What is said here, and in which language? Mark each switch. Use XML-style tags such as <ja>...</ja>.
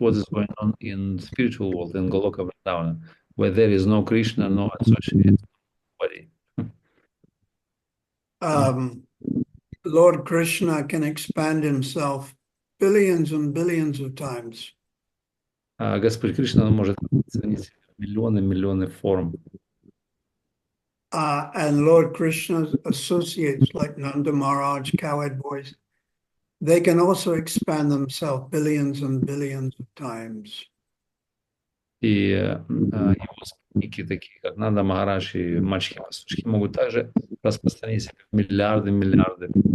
<en>What is going on in the spiritual world, in Goloka Vrindavan, where there is no Krishna, no associated body? Lord Krishna can expand himself billions and billions of times.</en> <ru>Господь Кришна может изменить миллионы форм.</ru> <en>And Lord Krishna's associates like Nanda Maharaj, Cowherd Boys, they can also expand themselves billions and billions of times.</en> <ru>И его спутники, такие как Нанда Махарадж и мальчики-пастушки, могут также распространить себя в миллиарды.</ru>